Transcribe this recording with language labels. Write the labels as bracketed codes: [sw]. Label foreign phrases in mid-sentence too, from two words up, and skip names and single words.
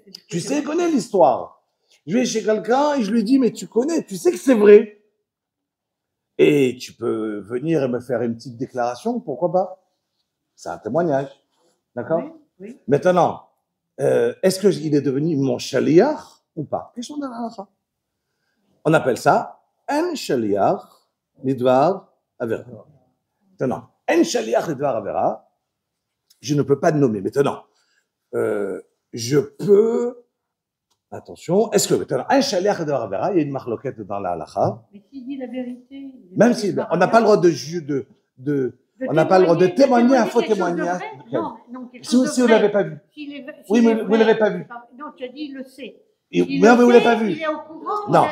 [fr] Tu sais, connais l'histoire. Je vais chez quelqu'un et je lui dis, mais tu connais, tu sais que c'est vrai. Et tu peux venir et me faire une petite déclaration, pourquoi pas? C'est un témoignage. D'accord? Oui. Maintenant, est-ce qu'il est devenu mon shaliach ou pas? Question de la halakha. On appelle ça un [he] שליח לדבר עבירה. [fr] Maintenant, un [he] שליח לדבר עבירה, [fr] je ne peux pas le nommer. Maintenant, je peux, attention, est-ce que maintenant, un [he] שליח לדבר עבירה, [fr] il y a une marloquette dans la halakha. Mais s'il dit la vérité. Même si, on n'a pas le droit on n'a pas le droit de témoigner un faux témoignage. Non, si vous ne l'avez pas vu. Oui, mais vous ne l'avez pas vu. Non, tu as dit, il le sait. Mais vous ne l'avez pas vu. Il est au courant, non.